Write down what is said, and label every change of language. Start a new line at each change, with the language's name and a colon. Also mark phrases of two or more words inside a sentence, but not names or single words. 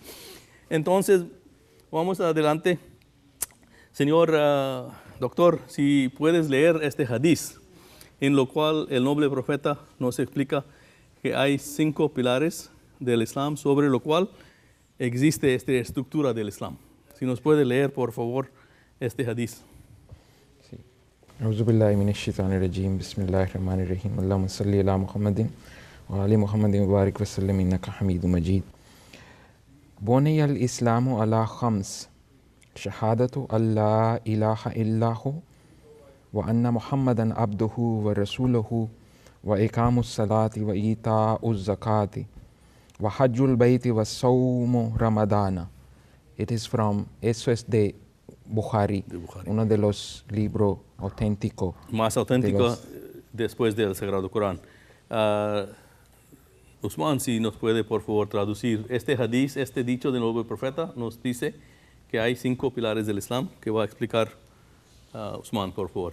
Spanish: Entonces, vamos adelante. Señor doctor, si puedes leer este hadiz, en lo cual el noble profeta nos explica que hay 5 pilares del Islam, sobre lo cual existe esta estructura del Islam. Si nos puede leer, por favor, este hadiz.
Arabic: أعوذ بالله من الشيطان الرجيم بسم الله الرحمن الرحيم اللهم صل على محمد وعلى محمد وبارك وسلم إنك حميد مجيد بني الإسلام على 5 شهادة أن لا إله إلا هو وأن محمدا عبده ورسوله وإقام الصلاة وإيتاء الزكاة وحج البيت وصوم رمضان.
English: It is from,
Spanish: eso es de Bukhari, uno de los libros auténticos. Más auténtico después del Sagrado Corán. Usman, si nos puede por favor traducir este hadiz, este dicho del nuevo profeta, nos dice que hay 5 pilares del Islam que va a explicar Usman, por favor.